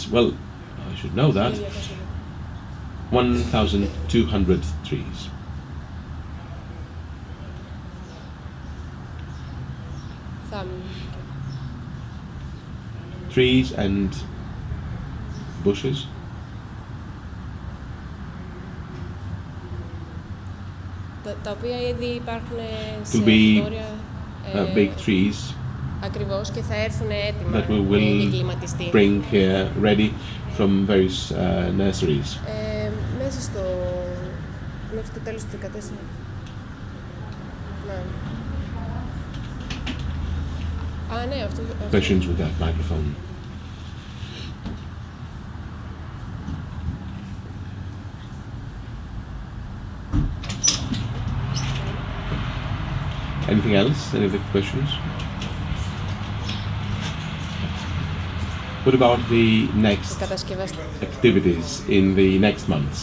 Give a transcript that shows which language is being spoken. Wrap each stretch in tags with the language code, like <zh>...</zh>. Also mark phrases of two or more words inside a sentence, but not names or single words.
<en>Well, I should know that. 1,200 trees. Trees and bushes.</en> <el>Τα οποία ήδη υπάρχουν σε</el> <en>big trees</en> <el>ακριβώς και θα έρθουν έτοιμα</el> <en>that we will bring here ready from various nurseries.</en> <el>Μέχρι το τέλος του 2014. Ναι, αυτό.</el> <en>Questions with that microphone. Anything else? Any other questions? What about the next activities in the next months?</en>